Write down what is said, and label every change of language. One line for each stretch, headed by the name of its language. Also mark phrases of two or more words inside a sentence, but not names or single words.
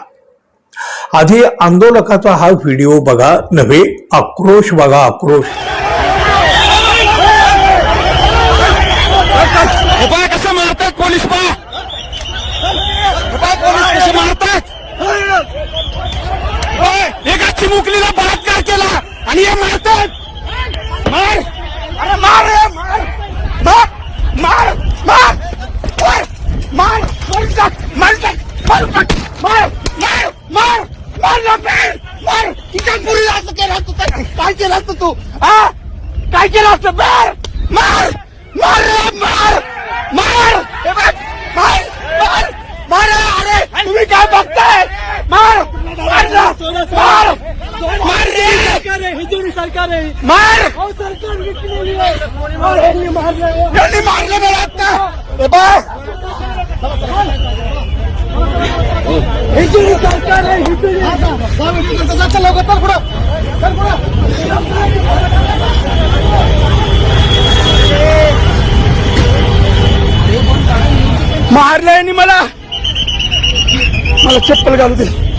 Marathi: आधी आंदोलकाचा हा व्हिडिओ बघा, नव्हे आक्रोश बघा, आक्रोश. कसं मारतात पोलीस, पोलीस कसे मारतात. एका चिमुकलीला बलात्कार केला आणि हे मारतात. मार, अरे मार, मार मार मार मार मार मार मार मार. तिच्या मुलीला असं केलं असतं तर काय केलं असतं तू? काय केलं असतं? मार मार मार मार मार मार मार मार. अरे तुम्ही काय बघताय? मार मार मार मार सरकार आहे. मार यांनी मारलं मला आता. सरकार आहे. मारलं यांनी मला चप्पल घालू दे.